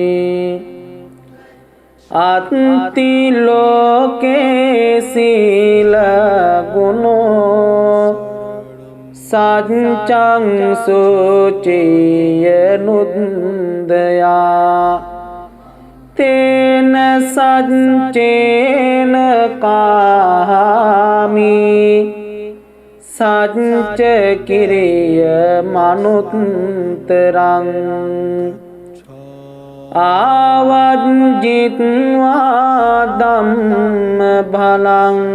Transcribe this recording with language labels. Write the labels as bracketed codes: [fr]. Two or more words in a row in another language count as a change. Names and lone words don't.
[pi] අත්ති ලෝකේ සීල ගුණෝ සච්ඡං සුචිය නුද්දයා තේන සච්චේන කාමි සච්ච කිරිය මනුත්තරං ආවජ්ජිත්වා ධම්ම බලං